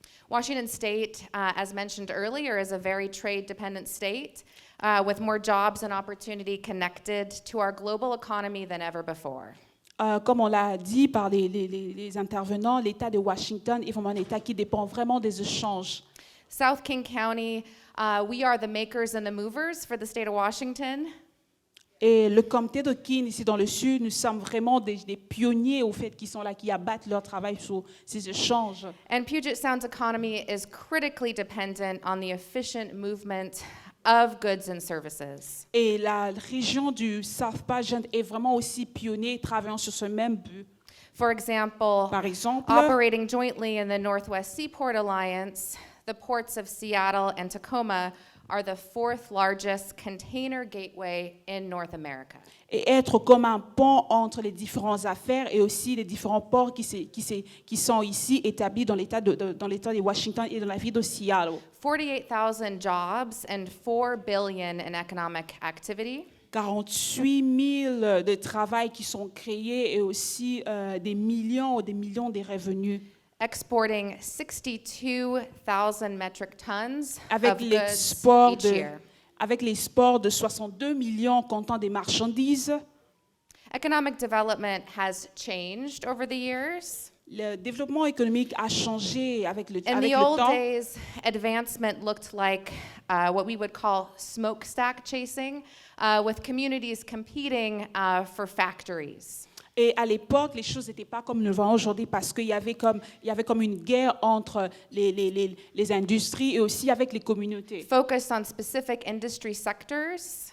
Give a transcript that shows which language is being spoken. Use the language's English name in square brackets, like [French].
[English] Washington State, as mentioned earlier, is a very trade-dependent state with more jobs and opportunity connected to our global economy than ever before. [French] Comme on l'a dit par les intervenants, l'État de Washington est vraiment un État qui dépend vraiment des échanges. [English] South King County, we are the makers and the movers for the state of Washington. [French] Et le comté de Keene, ici dans le sud, nous sommes vraiment des pionniers au fait qui sont là, qui abattent leur travail sur ces échanges. [English] And Puget Sound's economy is critically dependent on the efficient movement of goods and services. [French] Et la région du South Pageant est vraiment aussi pionnier, travaillant sur ce même but. [English] For example, [French] Par exemple, [English] operating jointly in the Northwest Seaport Alliance, the ports of Seattle and Tacoma are the fourth largest container gateway in North America. [French] et être comme un pont entre les différentes affaires et aussi les différents ports qui sont ici établis dans l'État de Washington et dans la ville de Seattle. [English] 48,000 jobs and $4 billion in economic activity. [French] 48 000 de travail qui sont créés et aussi des millions de revenus. [English] Exporting 62,000 metric tons [French] Avec [English] of goods [French] l'export [English] each year. [French] avec l'export de 62 millions comptant des marchandises. [English] Economic development has changed over the years. [French] Le développement économique a changé avec le [English] In the old [French] temps. [English] days, advancement looked like what we would call smokestack chasing, with communities competing for factories. [French] Et à l'époque, les choses n'étaient pas comme nous le voyons aujourd'hui parce qu'il y avait comme une guerre entre les industries et aussi avec les communautés. [English] Focused on specific industry sectors.